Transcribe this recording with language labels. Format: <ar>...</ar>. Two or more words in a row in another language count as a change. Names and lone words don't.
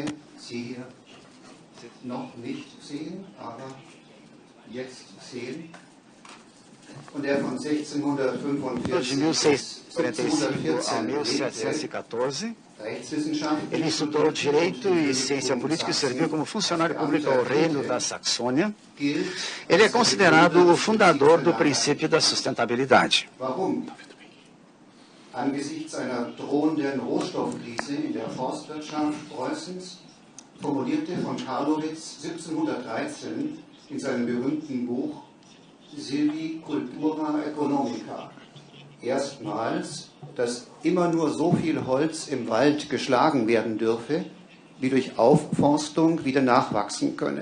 <pt>De 1645 a 1714, ele estudou Direito e Ciência Política e serviu como funcionário público ao Reino da Saxônia. Ele é considerado o fundador do princípio da sustentabilidade.</pt> <de>Angesichts einer drohenden Rohstoffkrise in der Forstwirtschaft Preußens formulierte von Carlowitz 1713 in seinem berühmten Buch Silvicultura Economica erstmals, dass immer nur so viel Holz im Wald geschlagen werden dürfe, wie durch Aufforstung wieder nachwachsen könne.</de>